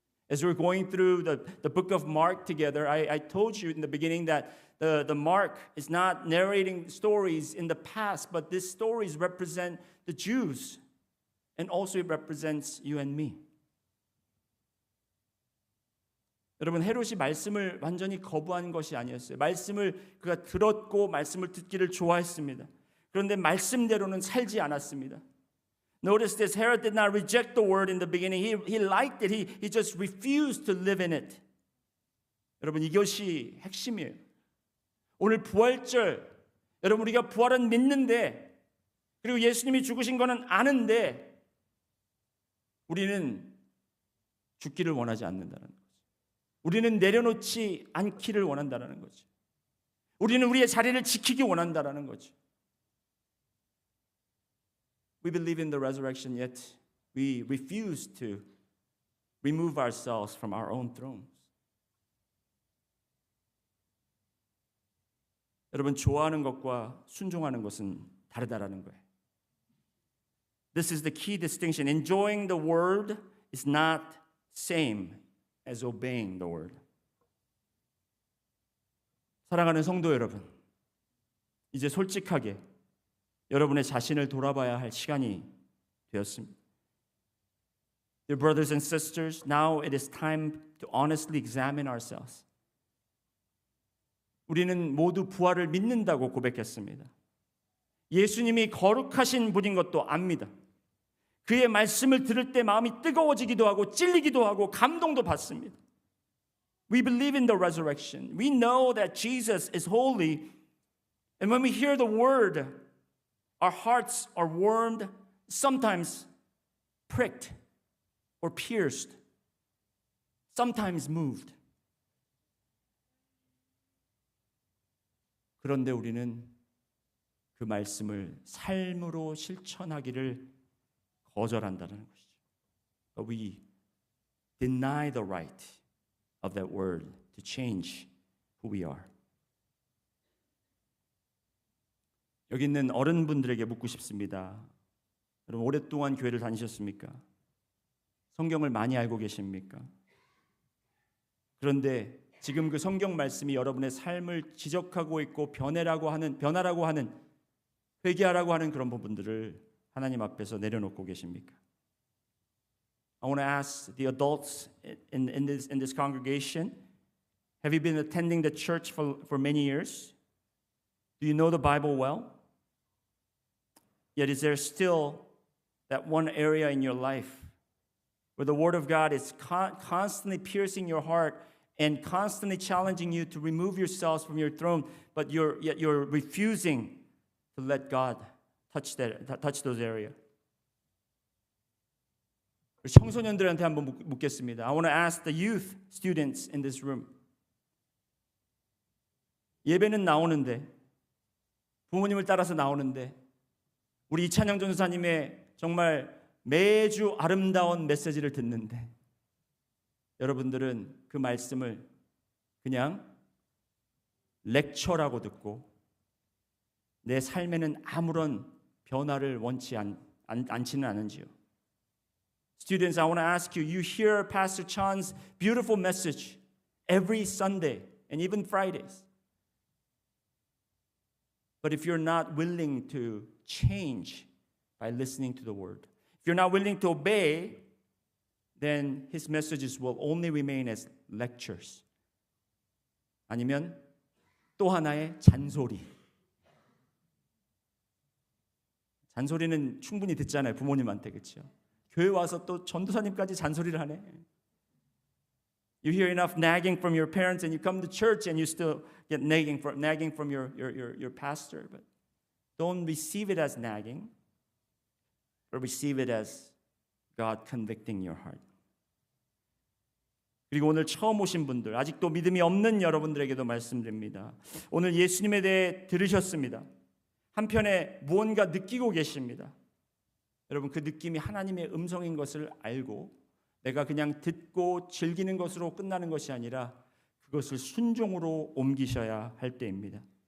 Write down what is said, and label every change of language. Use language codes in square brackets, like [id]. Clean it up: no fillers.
[en] As we're going through the book of Mark together, I told you in the beginning that the Mark is not narrating stories in the past, but these stories represent the Jews and also it represents you and me. [ko] 여러분, 헤롯이 말씀을 완전히 거부한 것이 아니었어요. 말씀을 그가 들었고 말씀을 듣기를 좋아했습니다. 그런데 말씀대로는 살지 않았습니다. [en] Notice this, Herod did not reject the word in the beginning. He liked it. He just refused to live in it. [ko] 여러분, 이것이 핵심이에요. 오늘 부활절, 여러분 우리가 부활은 믿는데 그리고 예수님이 죽으신 거는 아는데 우리는 죽기를 원하지 않는다는 거죠. 우리는 내려놓지 않기를 원한다는 거죠. 우리는 우리의 자리를 지키기 원한다는 거죠. [en] We believe in the resurrection, yet we refuse to remove ourselves from our own thrones. [ko] 여러분, 좋아하는 것과 순종하는 것은 다르다라는 거예요. [en] This is the key distinction. Enjoying the word is not same as obeying the word. [ko] 사랑하는 성도 여러분, 이제 솔직하게 여러분의 자신을 돌아봐야 할 시간이 되었습니다. [en] Dear brothers and sisters, now it is time to honestly examine ourselves. [ko] 우리는 모두 부활을 믿는다고 고백했습니다. 예수님이 거룩하신 분인 것도 압니다. 그의 말씀을 들을 때 마음이 뜨거워지기도 하고 찔리기도 하고 감동도 받습니다. [en] We believe in the resurrection. We know that Jesus is holy. And when we hear the word, our hearts are warmed, sometimes pricked or pierced, sometimes moved. [ko] 그런데 우리는 그 말씀을 삶으로 실천하기를 거절한다는 것이죠. [en] But we deny the right of that word to change who we are. [ko] 여기 있는 어른분들에게 묻고 싶습니다. 여러분, 오랫동안 교회를 다니셨습니까? 성경을 많이 알고 계십니까? 그런데 지금 그 성경 말씀이 여러분의 삶을 지적하고 있고 변화라고 하는 회개하라고 하는 그런 부분들을 하나님 앞에서 내려놓고 계십니까? [en] I want to ask the adults in this congregation, have you been attending the church for many years? Do you know the Bible well? Yet is there still that one area in your life where the Word of God is constantly piercing your heart and constantly challenging you to remove yourselves from your throne, but yet you're refusing to let God touch those areas? [ko] 청소년들한테 한번 묻겠습니다. [en] I want to ask the youth students in this room. [ko] 예배는 나오는데, 부모님을 따라서 나오는데, 우리 이찬영 전도사님의 정말 매주 아름다운 메시지를 듣는데, 여러분들은 그 말씀을 그냥 렉처라고 듣고 내 삶에는 아무런 변화를 원치 않지는 않은지요. [en] Students, I want to ask you, you hear Pastor Chan's beautiful message every Sunday and even Fridays. But if you're not willing to change by listening to the word, if you're not willing to obey, then his messages will only remain as lectures. [ko] 아니면 또 하나의 잔소리. 잔소리는 충분히 듣잖아요. 부모님한테. 그렇죠? 교회 와서 또 전도사님까지 잔소리를 하네. [en] You hear enough nagging from your parents and you come to church and you still get nagging from your pastor. But don't receive it as nagging, but receive it as God convicting your heart. [ko] 그리고 오늘 처음 오신 분들, 아직도 믿음이 없는 여러분들에게도 말씀드립니다. 오늘 예수님에 대해 들으셨습니다. 한편에 무언가 느끼고 계십니다. 여러분, 그 느낌이 하나님의 음성인 것을 알고 내가 그냥 듣고 즐기는 것으로 끝나는 것이 아니라 그것을 순종으로 옮기셔야 할 때입니다.